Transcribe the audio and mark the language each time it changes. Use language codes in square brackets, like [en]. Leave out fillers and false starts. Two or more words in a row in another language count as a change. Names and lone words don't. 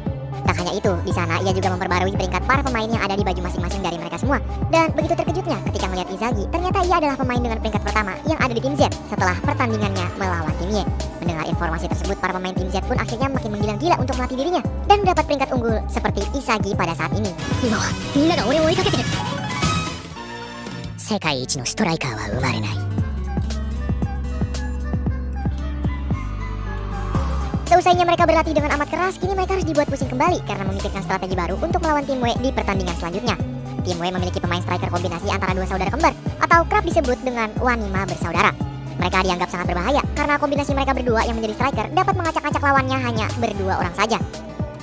[id] Tak hanya itu, di sana ia juga memperbarui peringkat para pemain yang ada di baju masing-masing dari mereka semua. Dan begitu terkejutnya ketika melihat Izagi, ternyata ia adalah pemain dengan peringkat pertama yang ada di tim Z setelah pertandingannya melawan tim Y. Mendengar informasi tersebut, para pemain tim Z pun akhirnya makin menggila-gila untuk melatih dirinya dan mendapat peringkat unggul seperti Izagi pada saat ini. [ja] 世界一のストライカーは生まれない。 [id] Seusainya mereka berlatih dengan amat keras, kini mereka harus dibuat pusing kembali karena memikirkan strategi baru untuk melawan tim W di pertandingan selanjutnya. Tim W memiliki pemain striker kombinasi antara dua saudara kembar, atau kerap disebut dengan wanima bersaudara. Mereka dianggap sangat berbahaya karena kombinasi mereka berdua yang menjadi striker dapat mengacak-acak lawannya hanya berdua orang saja.